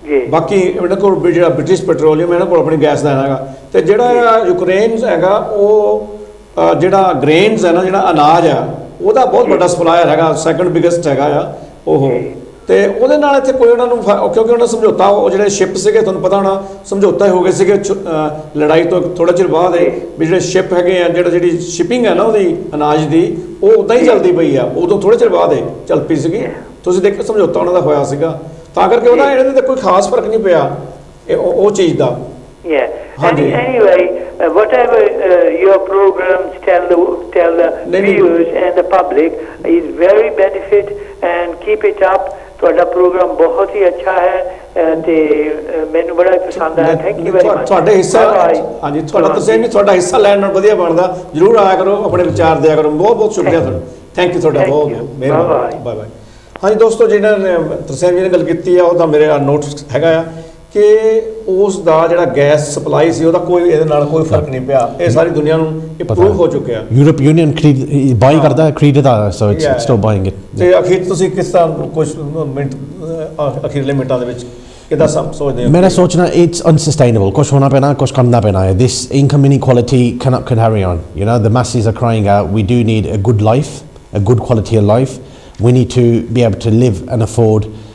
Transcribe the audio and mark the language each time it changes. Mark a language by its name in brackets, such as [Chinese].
[Punjabi] ਬਾਕੀ ਇਹਨਾਂ ਕੋਲ ਜਿਹੜਾ ਬ੍ਰਿਟਿਸ਼ ਪੈਟਰੋਲੀਅਮ ਇਹਨਾਂ ਕੋਲ ਆਪਣੀ ਗੈਸ ਦਾ ਹੈਗਾ ਤੇ ਜਿਹੜਾ ਯੂਕਰੇਨ ਹੈਗਾ ਉਹ ਜਿਹੜਾ ਗ੍ਰੇਨਸ ਹੈ ਨਾ ਜਿਹੜਾ ਅਨਾਜ ਆ ਉਹਦਾ ਬਹੁਤ ਵੱਡਾ ਸਪਲਾਇਰ ਹੈਗਾ ਸੈਕੰਡ ਬਿਗੇਸਟ ਹੈਗਾ ਆ ਉਹ ਤੇ ਉਹਦੇ ਨਾਲ ਇੱਥੇ ਕੋਈ ਉਹਨਾਂ ਨੂੰ ਕਿਉਂਕਿ ਉਹਨਾਂ ਸਮਝੌਤਾ ਉਹ ਜਿਹੜੇ ਸ਼ਿਪ ਸੀਗੇ ਤੁਹਾਨੂੰ ਪਤਾ ਹੋਣਾ ਸਮਝੌਤਾ ਹੋ ਗਏ ਸੀਗੇ ਲੜਾਈ ਤੋਂ ਥੋੜਾ ਚਿਰ ਬਾਅਦ ਵੀ ਜਿਹੜੇ ਸ਼ਿਪ ਹੈਗੇ ਆ ਜਿਹੜੀ ਸ਼ਿਪਿੰਗ ਹੈ ਨਾ ਉਹਦੀ ਅਨਾਜ ਦੀ ਉਹ ਉੱਦਾਂ ਹੀ ਚੱਲਦੀ ਪਈ ਆ ਉਦੋਂ ਥੋੜੇ ਚਿਰ ਬਾਅਦ ਚੱਲ ਪਈ ਸੀਗੀ ਤੁਸੀਂ ਦੇਖੋ ਸਮਝੌਤਾ ਉਹਨਾਂ ਦਾ ਹੋਇਆ ਸੀਗਾ ਤਾਂ ਕਰਕੇ ਉਹਦਾ ਇਹਨਾਂ ਦੇ ਕੋਈ ਖਾਸ ਫਰਕ ਨਹੀਂ ਪਿਆ ਉਹ ਚੀਜ਼ ਦਾ [English] Anyway, whatever your programs tell the viewers and the public is very benefit and keep it up. [Punjabi] ਤੁਹਾਡਾ ਪ੍ਰੋਗਰਾਮ ਬਹੁਤ ਹੀ ਅੱਛਾ ਹੈ ਤੇ ਮੈਨੂੰ ਬੜਾ ਪਸੰਦ ਆਇਆ [English] thank you very much [Punjabi] ਤੁਹਾਡੇ ਹਿੱਸਾ ਹਾਂਜੀ ਤੁਹਾਡਾ ਤੁਸੀਂ ਨਹੀਂ ਤੁਹਾਡਾ ਹਿੱਸਾ ਲੈਣ ਨਾਲ ਵਧੀਆ ਬਣਦਾ ਜਰੂਰ ਆਇਆ ਕਰੋ ਆਪਣੇ ਵਿਚਾਰ ਦਿਆ ਕਰੋ ਬਹੁਤ ਬਹੁਤ ਸ਼ੁਕਰੀਆ ਤੁਹਾਡਾ ਥੈਂਕ ਯੂ ਤੁਹਾਡਾ ਬਹੁਤ ਮਿਹਰਬਾਨੀ ਬਾਏ ਬਾਏ ਹਾਂਜੀ ਦੋਸਤੋ ਜਿਹਨਾਂ ਨੇ ਤਰਸੇਮ ਜੀ ਨੇ ਗੱਲ ਕੀਤੀ ਆ ਉਹਦਾ ਮੇਰੇ ਨੋਟ ਹੈਗਾ ਆ ਕਿ ਉਸ ਦਾ ਜਿਹੜਾ ਗੈਸ ਸਪਲਾਈ ਸੀ ਉਹਦਾ ਕੋਈ ਇਹਦੇ ਨਾਲ ਕੋਈ ਫਰਕ ਨਹੀਂ ਪਿਆ ਇਹ ਸਾਰੀ ਦੁਨੀਆ ਨੂੰ ਇਹ ਪ੍ਰੂਵ ਹੋ ਚੁੱਕਿਆ ਯੂਰਪ ਯੂਨੀਅਨ ਬਾਈ ਕਰਦਾ ਖਰੀਦਦਾ [English] so it's still buying it [Punjabi] ਤੇ ਅਖੀਰ ਤੁਸੀਂ ਕਿਸ ਤਰ੍ਹਾਂ ਕੁਝ ਮਿੰਟ ਅਖੀਰਲੇ ਮਿੰਟਾਂ ਦੇ ਵਿੱਚ ਕਿਦਾਂ ਸੋਚਦੇ ਹੋ ਮੈਂ ਸੋਚਣਾ [English] it's unsustainable [Punjabi] ਕੁਝ ਹੋਣਾ ਪੈਣਾ ਕੁਝ ਕਰਨਾ ਪੈਣਾ ਹੈ [English] this income inequality cannot carry on the masses are crying out we do need a good life a good quality of life we need to be able to live and afford